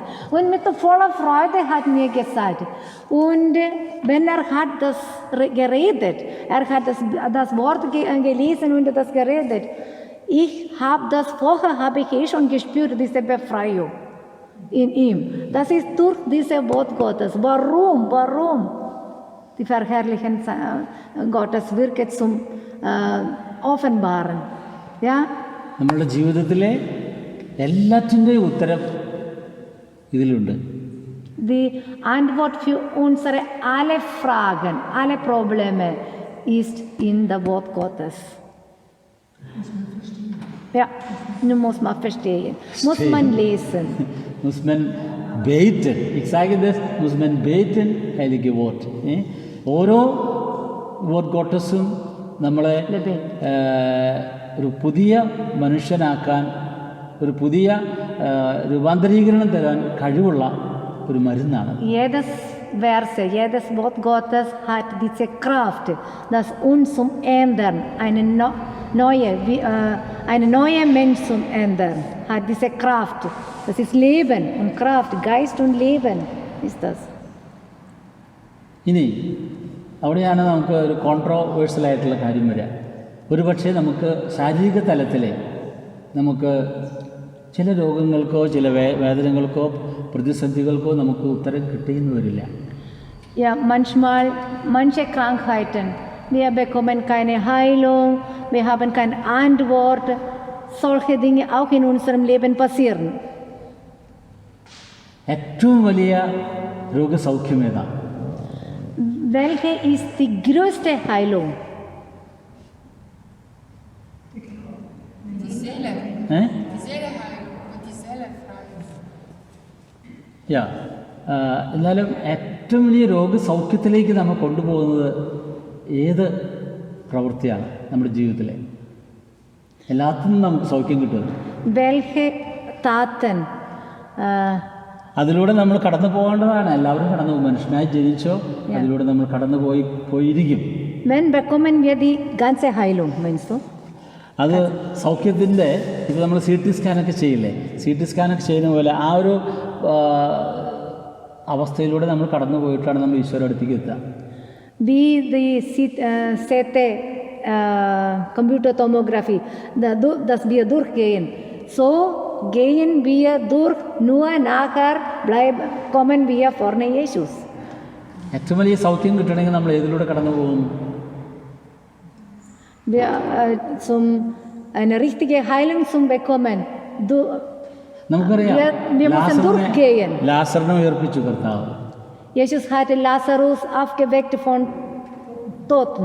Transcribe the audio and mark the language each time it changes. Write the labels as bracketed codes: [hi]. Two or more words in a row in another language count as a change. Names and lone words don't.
[de] Und mit voller Freude hat er mir gesagt. Und wenn er hat das geredet, er hat das Wort gelesen und das geredet, vorher habe ich schon gespürt, diese Befreiung in ihm. Das ist durch dieses Wort Gottes. Warum? Die Verherrlichen Gottes Wirke zum Offenbaren. Ja? [ml] നമ്മളുടെ ജീവിതത്തിലെ എല്ലാറ്റിൻ്റെയും ഉത്തരം ഇതിലുണ്ട്. [de] Die Antwort für unsere alle Fragen, alle Probleme ist in der Wort Gottes. Ja, nun muss man verstehen. Muss man lesen. Muss man beten. Ich sage das, muss man beten, heilige Wort. [ml] ഓരോ [de] Wort Gottesum [ml] നമ്മളെ ഒരു പുതിയ മനുഷ്യനാക്കാൻ, ഒരു പുതിയ രൂപാന്തരീകരണം തരാൻ കഴിവുള്ള ഒരു മരുന്നാണ്. [de] Jedes Wort Gottes hat diese Kraft, das uns zum Ändern, eine neue Mensch zum Ändern, hat diese Kraft. Das ist Leben und Kraft, Geist und Leben ist das. [ml] ഇനി അവിടെയാണ് നമുക്ക് ഒരു കോൺട്രോവേഴ്സലായിട്ടുള്ള കാര്യം വരിക. ഒരുപക്ഷെ നമുക്ക് ശാരീരിക തലത്തിൽ നമുക്ക് ചില രോഗങ്ങൾക്കോ ചില വേദനകൾക്കോ പ്രതിസന്ധികൾക്കോ നമുക്ക് ഉത്തരം കിട്ടിയെന്ന് വരില്ല. [de] Ja, manche Krankheiten, wir bekommen keine Heilung, wir haben keine Antwort. Solche Dinge auch in unserem Leben passieren. [ml] ഏറ്റവും വലിയ രോഗസൗഖ്യമേതാ? [de] Welche ist die größte Heilung? Die Seele. Die Seeleheilung und die Seele frei. Ja, [ml] എന്നാലും ഏറ്റവും വലിയ രോഗസൗഖ്യത്തിലേക്ക് നമ്മൾ കൊണ്ടുപോകുന്നത് ഏത് പ്രവൃത്തിയാണ് നമ്മുടെ ജീവിതത്തിലെ? എല്ലാത്തിനും നമുക്ക് സൗഖ്യം കിട്ടും. [de] Welche Taten? [ml] അതിലൂടെ നമ്മൾ കടന്നു പോകേണ്ടതാണ്. എല്ലാവരും കടന്നു പോകും. മനുഷ്യനായി ജനിച്ചോ അതിലൂടെ നമ്മൾ കടന്നു പോയിരിക്കും. [de] Wann bekommen wir die ganze Heilung, meinst du? [ml] അത് സൗഖ്യത്തിൻ്റെ ഇപ്പോൾ നമ്മൾ CT സ്കാനൊക്കെ ചെയ്യില്ലേ? CT സ്കാനൊക്കെ ചെയ്യുന്ന പോലെ ആ ഒരു അവസ്ഥയിലൂടെ നമ്മൾ കടന്നു പോയിട്ടാണ് നമ്മൾ ഈശോയുടെ അടുത്തേക്ക് എത്തുക. [de] Wie die CT Computertomographie, dass wir durchgehen. So gehen wir durch, nur nachher kommen wir vorne Jesus. [ml] ഏറ്റവും വലിയ സൗഖ്യം കിട്ടണമെങ്കിൽ നമ്മൾ ഏതിലൂടെ കടന്നു പോകും? [de] Wir eine richtige Heilung zu bekommen. [ml] നമുക്കറിയാം [de] wir müssen durchgehen. [ml] ലാസറിനെ ഉയർപ്പിച്ചു കർത്താവ്. [de] Jesus hatte Lazarus aufgeweckt von Toten.